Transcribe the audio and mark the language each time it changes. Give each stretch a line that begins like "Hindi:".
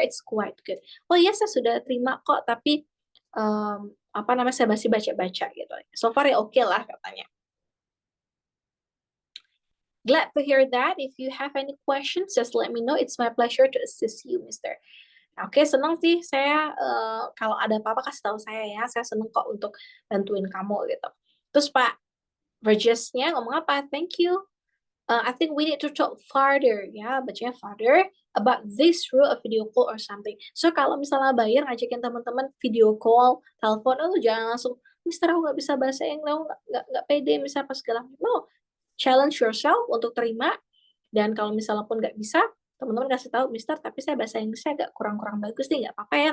English: It's quite good. Oh yes,
Indonesian: saya sudah terima kok, tapi saya masih baca-baca gitu.
English: So far
Indonesian: ya oke lah katanya.
English: Glad to hear that. If you have any questions, just let me know. It's my pleasure to assist you, Mister.
Indonesian: Oke, senang sih saya kalau ada apa-apa kasih tahu saya ya. Saya senang kok untuk bantuin kamu gitu. Terus Pak Vergesnya ngomong apa?
English: Thank you. I think we need to talk further, ya,
Indonesian: bacanya
English: further about this through a video call or something.
Indonesian: So kalau misalnya Bayer ngajakin teman-teman video call, telepon, jangan langsung, Mister aku nggak bisa bahasa Inggris, nggak pede, misalnya apa segala.
English: No, challenge yourself
Indonesian: untuk terima. Dan kalau misalnya pun nggak bisa, teman-teman kasih tahu, Mister, tapi saya bahasa Inggrisnya agak kurang-kurang bagus nih, nggak apa-apa ya.